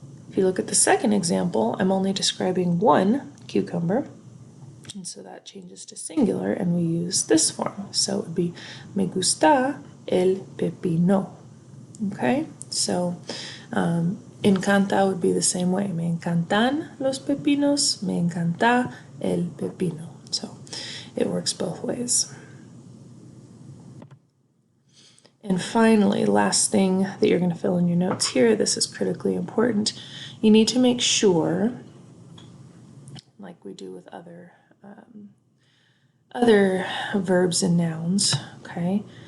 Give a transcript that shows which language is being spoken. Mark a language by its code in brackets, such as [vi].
[en] If you look at the second example, I'm only describing one cucumber, and so that changes to singular and we use this form. So it would be [es] me gusta el pepino, [en] okay? So encanta would be the same way. [es] Me encantan los pepinos, me encanta el pepino. [en] So it works both ways. And finally, last thing that you're going to fill in your notes here, this is critically important. You need to make sure, like we do with other verbs and nouns, okay?